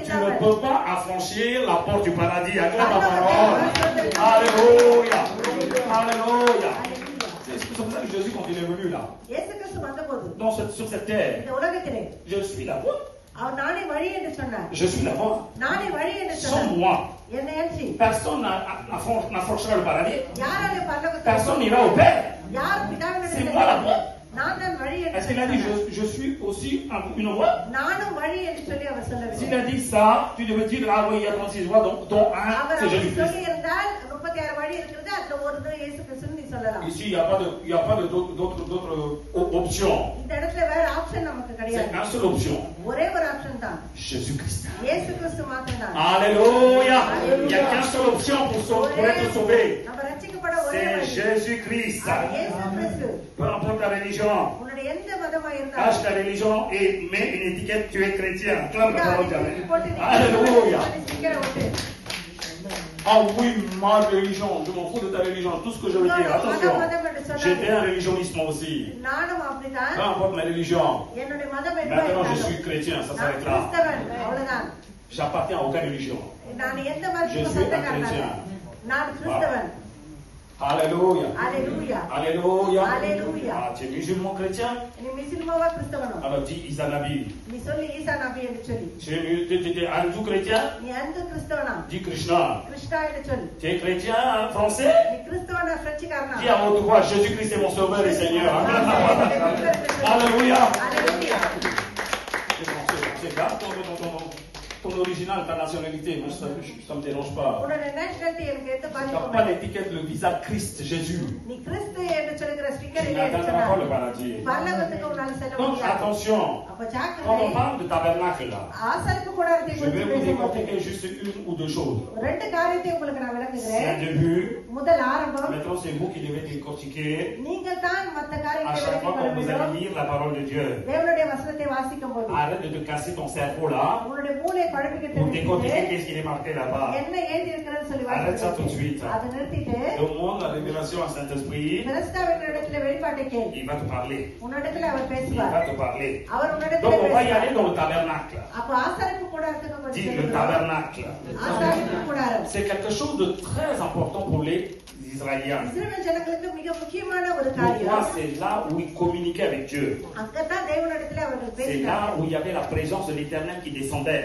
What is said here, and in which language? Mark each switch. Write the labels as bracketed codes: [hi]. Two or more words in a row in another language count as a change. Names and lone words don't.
[fr] tu ne [ta] இல்லாமல் [fr] peux pas affranchir la porte du paradis. Acclame la parole. Alléluia. Alléluia. C'est pour ça que Jésus, quand il est venu là, [ta] இயேசு கிறிஸ்து வந்தபோது [fr] sur cette terre, [ta] இந்த உலகத்திலே [fr] je suis la voie. [ta] அவர் நானே வழி என்று சொன்னார் [fr] Je suis la voie. [ta] நானே வழி என்று [fr] Sans [ta] சொன்னார் [fr] moi, [ta] என்னை அன்றி [fr] personne n'affranchira le paradis. [ta] யாராலே பரலோகத்துக்கு [fr] Personne n'ira au Père. [ta] யார் பிதாவினிடத்தில் [fr] C'est moi la voie. [ta] நான் தான் வழி என்று [fr] Est-ce qu'il a dit [ta] சொன்னார். [fr] je suis aussi une voie? [ta] நானும் வழி என்று சொல்லி அவர் [fr] S'il [ta] சொல்லவில்லை [fr] a dit ça, tu devais dire ah oui, il y a 36 voies, dont un, [ta] அவர் [fr] c'est [ta] அப்படி [fr] Jésus-Christ. [ta] சொல்லி இருந்தால் 36 வழி இருக்கிறது அதுல ஒரு இயேசு கிறிஸ்துன்னு நீ சொல்லலாம் [fr] Ici, il n'y a pas d'autres options. [ta] இந்த இடத்துல வேற ஆப்ஷன் நமக்கு [fr] C'est [ta] கிடையாது [fr] une seule option. [ta] ஒரே ஒரு ஆப்ஷன் தான் [fr] Jésus-Christ. [ta] இயேசு கிறிஸ்து மாத்திரம் தான் [fr] Alléluia. Il n'y a qu'une seule option pour être sauvé. [ta] நம்ம ரட்சிக்கப்பட ஒரே [fr] C'est [ta] வழி [fr] Jésus-Christ. [ta] அது இயேசு கிறிஸ்து [fr] Peu importe ta religion. [ta] உன்னுடைய எந்த மதமா [fr] Lâche [ta] இருந்தாலும் [fr] ta religion et mets une étiquette, tu es chrétien. Clame la parole de Dieu. [ta] போட்டு நீ [fr] Alléluia. [ta] ஸ்டிக்கரை ஒட்டு [fr] Ah oui, ma religion, je m'en fous de ta religion. Tout ce que je veux dire, attention. J'étais un réligionnisme aussi. [ta] நானும் அப்படிதான் [fr] Peu importe ma religion. [ta] என்னுடைய மதம் என்ன [fr] Maintenant, je suis chrétien, ça [ta] நான் [fr] s'arrête là. [ta] கிறிஸ்தவன் அவ்வளவுதான் [fr] J'appartiens à aucune religion. [ta] நான் எந்த [fr] Je [ta] மதத்துக்கும் [fr] suis un [ta] சொந்தக்காரன் [fr] chrétien. [ta] அல்ல. நான் கிறிஸ்தவன் [fr] Alléluia. Alléluia. Alléluia. Alléluia. Ah, tu es musulman chrétien? [ta] நீ முஸ்லிமாவா கிறிஸ்தவனோ [fr] Alors dis Isa Nabi. [ta] நீ சொல்லி ஈசா நபி என்று சொல்லி [fr] Tu es hindou chrétien? [ta] நீ அந்த கிறிஸ்தவனா [fr] Dis Krishna. [ta] கிறிஸ்டா என்று சொல்லி [fr] Tu es chrétien français? [ta] நீ கிறிஸ்தவனா பிரெஞ்சுக்காரனா [fr] Dis à haute voix, Jésus-Christ est mon sauveur et Seigneur. Alléluia. Alléluia. C'est grave ton original, ta nationalité. Moi, ça ne me dérange pas. [ta] உன்னுடைய நேஷனாலிட்டி எனக்கு எந்த [fr] Tu n'as [ta] பாதிப்பும் [fr] pas [ta] இல்லை. [fr] l'étiquette, le visa Christ, Jésus. [ta] நீ கிறிஸ்து என்று சொல்லுகிற [fr] Tu [ta] ஸ்டிக்கர் இல்லை என்று [fr] n'atteindras pas le [ta] சொன்னார். [fr] paradis. [ta] பரலோகத்துக்கு உன்னால செல்ல [fr] Donc [ta] முடியாது. [fr] attention, [ta] அப்ப [fr] quand [ta] ஜாக்கிரதை. [fr] on parle de tabernacle là, [ta] ஆசாரிப்பு கூடாரத்தை [fr] je vais [ta] குறித்து [fr] vous [ta] பேசும்போது [fr] décortiquer juste une ou deux choses. [ta] ரெண்டு காரியத்தை உங்களுக்கு நான் [fr] C'est [ta] விளக்குகிறேன். [fr] un début. [ta] முதல் ஆரம்பம் [fr] Maintenant, c'est vous qui devez décortiquer [ta] நீங்கள் தான் மற்ற [fr] à [ta] காரியங்களை [fr] chaque fois [ta] விளக்கிக் [fr] que vous [ta] கொள்ள [fr] allez [ta] வேண்டும். [fr] lire la parole de Dieu. [ta] தேவனுடைய வசனத்தை வாசிக்கும் போது [fr] Arrête de te casser ton cerveau là. [ta] உன்னுடைய மூளையை குழப்பிக்கிட்டு [fr] pour décortiquer [ta] நிறுத்திட்டு [fr] qu'est-ce qu'il est marqué là-bas. [ta] என்ன எழுதி இருக்கிறன்னு சொல்லி [fr] Arrête ça tout de suite. [ta] அதை நிறுத்திட்டு [fr] Demande la révélation à Saint-Esprit. [ta] கிறிஸ்தவனிடத்துல வெளிப்பாட்டை கேள். [fr] Il va te parler. [ta] உன்னிடத்துல அவர் [fr] Il [ta] பேசுவார். [fr] va te parler. [ta] அவர் உன்னிடத்துல [fr] Donc on va y [ta] பேசுவார். [fr] aller dans le tabernacle. [ta] அப்ப ஆசாரிப்பு கூடாரத்துக்கு கொஞ்சம் [fr] Dis le [ta] செல்லுங்க. [fr] tabernacle. [ta] ஆசாரிப்பு கூடாரம் [fr] C'est quelque chose de très important pour les Israéliens. [ta] இஸ்ரவேல் ஜனங்களுக்கு மிக முக்கியமான ஒரு [fr] Pourquoi? [ta] காரியம். [fr] C'est là où ils communiquaient avec Dieu. [ta] அங்கதான் தேவனிடத்துல அவர்கள் [fr] C'est [ta] பேசினார்கள். [fr] là où il y avait la présence de l'Éternel qui descendait.